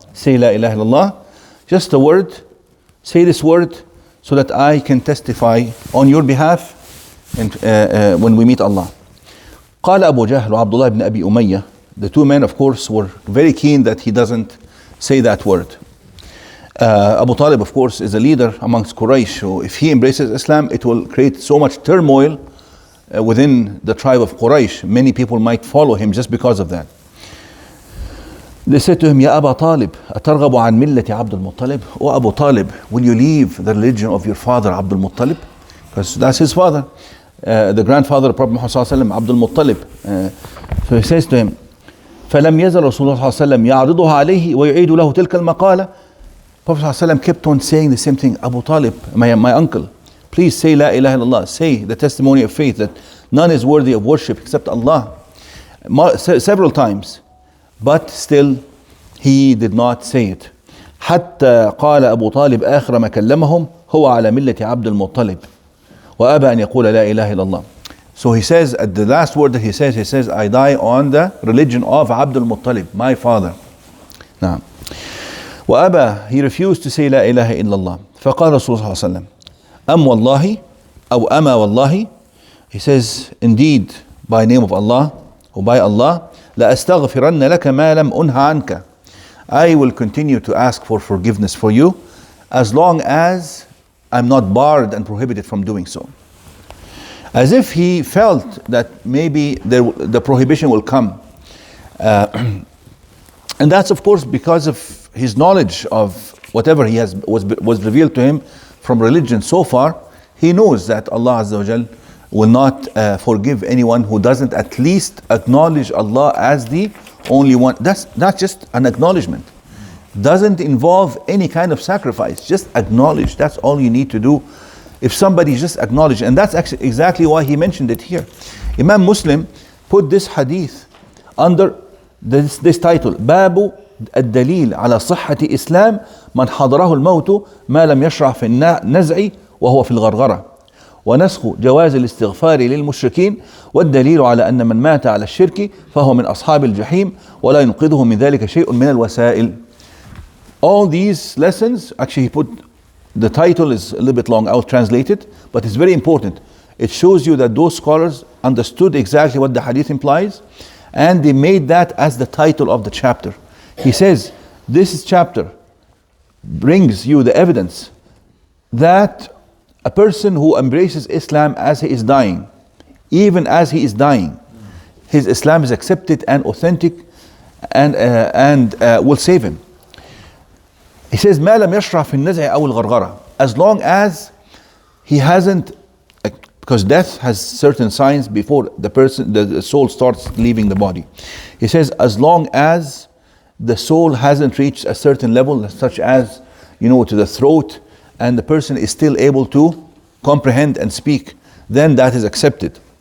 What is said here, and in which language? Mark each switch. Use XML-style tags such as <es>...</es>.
<en>Say La ilaha illallah, just a word, say this word so that I can testify on your behalf and, when we meet Allah.</en> <ar>قال أبو جهل وعبد الله بن أبي أمية.</ar> <en>The two men, of course, were very keen that he doesn't say that word. Abu Talib, of course, is a leader amongst Quraysh. So if he embraces Islam, it will create so much turmoil within the tribe of Quraysh. Many people might follow him just because of that. They said to him, Ya Aba Talib,</en> <ar>أترغب عن ملة عبد المطلب?</ar> <en>O Abu Talib, will you leave the religion of your father Abdul Muttalib? Because that's his father, the grandfather of Prophet Muhammad صلى الله عليه وسلم, Abdul Muttalib. So he says to him,</en> <ar>فلم يزل رسول الله صلى الله عليه وسلم يعرضها عليه ويعيد له تلك المقالة.</ar> <en>Prophet صلى الله عليه وسلم kept on saying the same thing. Abu Talib, my uncle, please say La ilaha illallah, say the testimony of faith that none is worthy of worship except Allah, several times, but still he did not say it.</en> <ar>حتى قال أبو طالب آخر ما كلمهم هو على ملة عبد المطلب وأبى أن يقول لا إله إلا الله.</ar> <en>So he says, at the last word that he says, I die on the religion of Abdul Muttalib, my father. Now, وأبى, he refused to say</en> <ar>لا إله إلا الله. فقال رسول الله صلى الله عليه وسلم أم والله أو أما والله.</ar> <en>He says, indeed, by name of Allah, or by Allah,</en> <ar>لأستغفرن لك ما لم أنه عنك.</ar> <en>I will continue to ask for forgiveness for you as long as I'm not barred and prohibited from doing so. As if he felt that maybe the prohibition will come. And that's, of course, because of his knowledge of whatever was revealed to him from religion so far. He knows that Allah Azza wa Jal will not forgive anyone who doesn't at least acknowledge Allah as the only one. That's not just an acknowledgement. Doesn't involve any kind of sacrifice. Just acknowledge. That's all you need to do. If somebody just acknowledge, and that's actually exactly why he mentioned it here. Imam Muslim put this hadith under this title,</en> <ar>باب الدليل على صحة إسلام من حضره الموت ما لم يشرع في النزع وهو في الغرغرة ونسخ جواز الاستغفار للمشركين والدليل على أن من مات على الشرك فهو من أصحاب الجحيم ولا ينقذه من ذلك شيء من الوسائل.</ar> <en>All these lessons, actually he put, the title is a little bit long, I'll translate it, but it's very important. It shows you that those scholars understood exactly what the hadith implies, and they made that as the title of the chapter. He says, this chapter brings you the evidence that a person who embraces Islam as he is dying, even as he is dying, his Islam is accepted and authentic and will save him. He says,</en> <ar>ما لم يشرع في النزع أو الغرغرة.</ar> <en>As long as he hasn't, because death has certain signs before the soul starts leaving the body. He says, as long as the soul hasn't reached a certain level, such as, to the throat, and the person is still able to comprehend and speak, then that is accepted.</en>